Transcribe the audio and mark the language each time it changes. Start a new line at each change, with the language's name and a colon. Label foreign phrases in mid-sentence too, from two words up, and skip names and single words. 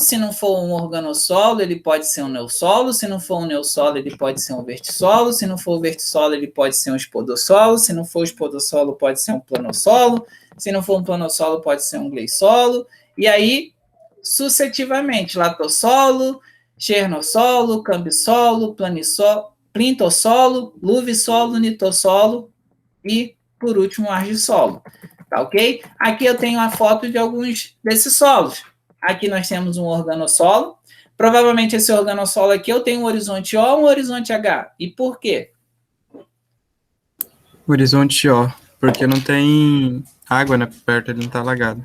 Portuguese: Se não for um organossolo, ele pode ser um neossolo. Se não for um neossolo, ele pode ser um vertissolo. Se não for um vertissolo, ele pode ser um espodossolo. Se não for um espodossolo, pode ser um planossolo. Se não for um planossolo, pode ser um gleissolo. E aí, sucessivamente, latossolo, chernossolo, cambissolo, plintossolo, luvissolo, nitossolo e, por último, argissolo. Tá ok? Aqui eu tenho a foto de alguns desses solos. Aqui nós temos um organossolo. Provavelmente esse organossolo aqui eu tenho um horizonte O ou um horizonte H. E por quê? Horizonte O, porque não tem água, né, perto, ele não está alagado.